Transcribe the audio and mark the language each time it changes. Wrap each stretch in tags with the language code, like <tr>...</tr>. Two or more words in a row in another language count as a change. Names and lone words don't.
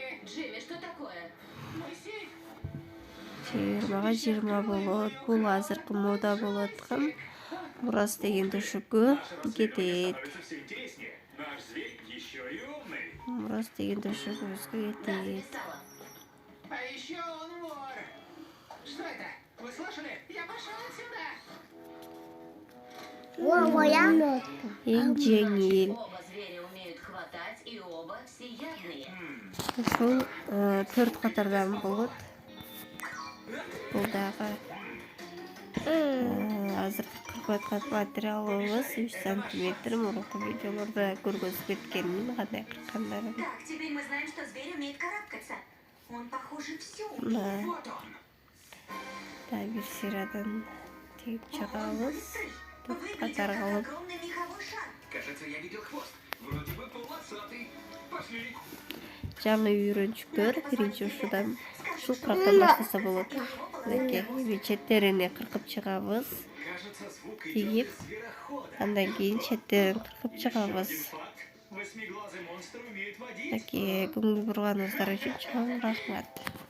<ky>20га 20 болот. Бул азыркы мода болуп аткан мурас деген төшөккө кетет. Мурас деген төшөгүбүзгө кетет.</ky> <ru>А еще он вор. Что это? Вы слышали? Я пошел отсюда.</ru> <ky>Эң жеңил.</ky> <ru>Оба зверя умеют хватать, и оба всеядные.</ru> <ky>Ушул 4 катардан болот. Бул дагы азыркы кыркып аткан материалыбыз 3 сантиметр. Мурунку видеолордо көргөзүп кеткенмин кандай кырккандарын.</ky> <ru>Так, теперь мы знаем, что зверь умеет карабкаться. Он, похоже, все</ru> <ky>Мына</ky> <ru>Вот он.</ru> <ky>да бир сырадан тигип чыгабыз.</ky> <ru>Выглядит</ru> <ky>Катар</ky> <ru>как</ru> <ky>кылып.</ky> <ru>огромный меховой шар. Кажется, я видел хвост. Вроде бы полосатый. Пошли.</ru> <ky>Жаңы үйрөнчүктөр биринчи ушул курактан баштаса болот. Мынакей четтерине кыркып чыгабыз.</ky> <ru>Кажется, звук</ru> <ky>Тигип,</ky> <ru>идет из зверохода.</ru> <ky>андан кийин четтерин кыркып чыгабыз.</ky> <ru>Факт. Восьмиглазый монстр умеет водить.</ru> <ky>Мынакей көңүл бурганыңыздар үчүн чоң рахмат.</ky>